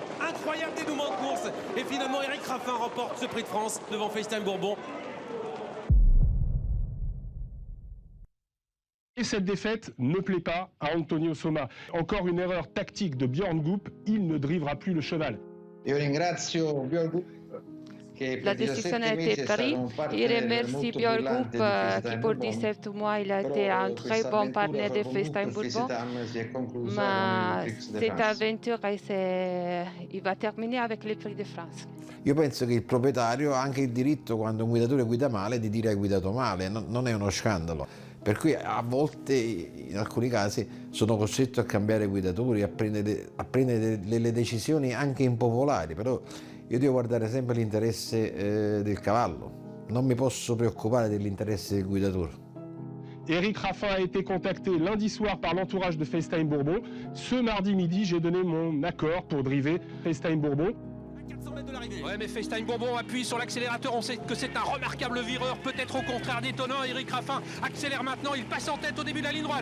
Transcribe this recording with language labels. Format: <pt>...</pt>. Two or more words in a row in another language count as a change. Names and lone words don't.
<fr>Incroyable dénouement de course. Et finalement, Eric Raffin remporte ce prix de France devant FaceTime Bourbon. Et cette défaite ne plaît pas à Antonio Somma. Encore une erreur tactique de Björn Goop, il ne drivera plus le cheval.</fr> <it>Io ringrazio Björn Goop</it> <fr>La décision a été prise. Il remercie Björn Goop qui pour 17 mois il a été un très bon partenaire de FaceTime Bourbon. Mais cette aventure il va terminer avec le Prix de France.</fr> <it>Io penso che il proprietario ha anche il diritto, quando un guidatore guida male, di dire hai guidato male, non è uno scandalo. Per cui a volte, in alcuni casi, sono costretto a cambiare guidatori, a prendere delle decisioni anche impopolari, però io devo guardare sempre l'interesse del cavallo, non mi posso preoccupare dell'interesse del guidatore.</it> <fr>Éric Raffin a été contacté lundi soir par l'entourage de FaceTime Bourbon. Ce mardi midi, j'ai donné mon accord pour driver FaceTime Bourbon. Ouais, mais FaceTime Bourbon appuie sur l'accélérateur, on sait que c'est un remarquable vireur, peut-être au contraire détonnant. Éric Raffin accélère maintenant, il passe en tête au début de la ligne droite.</fr>